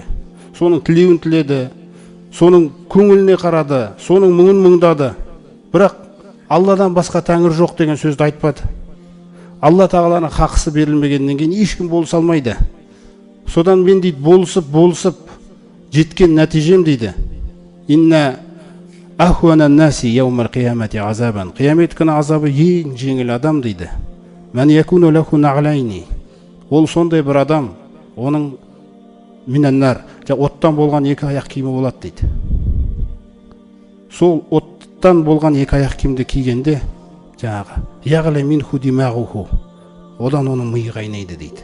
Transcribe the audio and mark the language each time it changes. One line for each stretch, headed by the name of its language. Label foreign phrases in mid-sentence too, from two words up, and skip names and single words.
Kazakh: Соның тілеуін тіледі, соның көңіліне қарады, соның мұңын мұңдады. Бірақ Алладан басқа тәңір жоқ деген сөзді айтпады. Алла тағаланың хақысы берілмегеннен кейін ешкім болыса алмайды. Содан мен дейді болысып жеткен нәтижем дейді.
Arabic: إن أهون الناس يوم القيامة عذابا.
Kazakh: Қиямет күні азабы ең жеңіл адам дейді.
Arabic: من يكون له نعلين.
Kazakh: Ол сондай бір адам, оның минаннар, оттан болған екі аяқ киімі болады дейді. Сол оттан болған екі аяқ киімді кигенде жаңағы
Arabic: يغلي منه دماغه,
Kazakh: одан оның миы қайнайды дейді.